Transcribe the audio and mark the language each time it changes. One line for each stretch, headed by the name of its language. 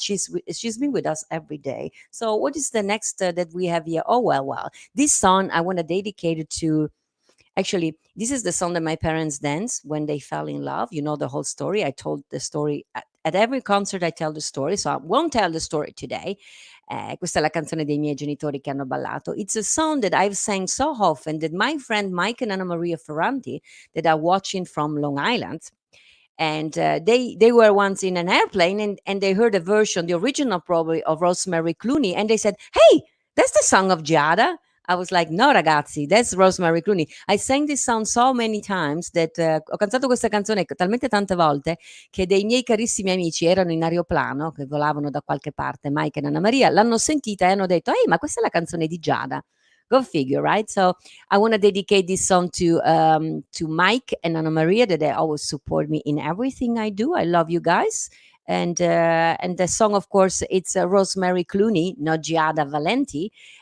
English: She's been with us every day. So what is the next that we have here? Oh well. This song I want to dedicate it to. Actually, this is the song that my parents danced when they fell in love. You know the whole story. I told the story at every concert. I tell the story, so I won't tell the story today.
Italian: Questa è la canzone dei miei genitori che hanno ballato.
English: It's a song that I've sang so often that my friend Mike and Anna Maria Ferranti, that are watching from Long Island, and they were once in an airplane, and they heard a version, the original probably, of Rosemary Clooney, and they said, "Hey, that's the song of Giada." I was like, "No, ragazzi, that's Rosemary Clooney."
Italian: I sang this song so many times that ho cantato questa canzone talmente tante volte che dei miei carissimi amici erano in aeroplano, che volavano da qualche parte, Mike e Anna Maria, l'hanno sentita e hanno detto: "Ehi, ma questa è la canzone di Giada."
English: Go figure, right? So I want to dedicate this song to Mike and Anna Maria, that they always support me in everything I do. I love you guys. And the song, of course, it's Rosemary Clooney, not Giada Valenti.